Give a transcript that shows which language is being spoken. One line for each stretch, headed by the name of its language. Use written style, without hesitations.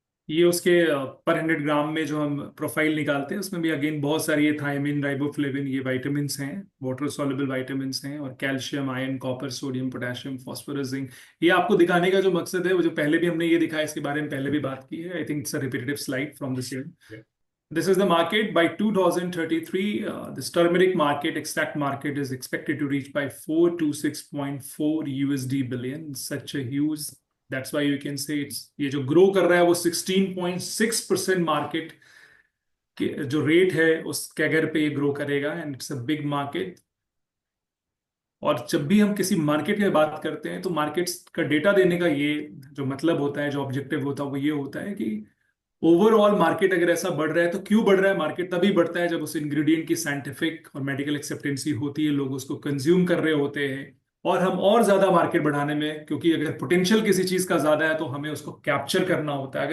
Hindi: ये उसके पर 100 ग्राम में जो हम प्रोफाइल निकालते हैं उसमें भी अगेन बहुत सारी ये थायमिन, राइबोफ्लेविन, ये विटामिन हैं, वाटर सॉल्युबल विटामिन हैं, और calcium, iron, copper, sodium, potassium, phosphorus, zinc. ये आपको दिखाने का जो मकसद है, वो जो पहले भी हमने ये दिखाया, इसके बारे में पहले भी बात की है,
English: I think it's a repetitive slide from the same. This is the market by 2033. This turmeric market, extract market, is expected to reach by 4 to 6.4 USD billion. Such a huge. That's why you can say it's
Hindi: ये जो grow कर रहा है वो 16.6% market के जो rate है उस कैगर पे ये ग्रो करेगा,
English: And it's a big market.
Hindi: और जब भी हम किसी मार्केट की बात करते हैं तो मार्केट्स का डेटा देने का ये जो मतलब होता है, जो ऑब्जेक्टिव होता है, वो ये होता है कि ओवरऑल मार्केट अगर ऐसा बढ़ रहा है तो क्यों बढ़ रहा है मार्केट, तभी बढ़ता है जब उस इंग्रेडिएंट की साइंटिफिक और मेडिकल एक्सेप्टेंसी होती है, लोग उसको कंज्यूम कर रहे होते हैं, और हम और ज्यादा मार्केट बढ़ाने में, क्योंकि अगर पोटेंशियल किसी चीज का ज्यादा है तो हमें उसको कैप्चर करना होता है।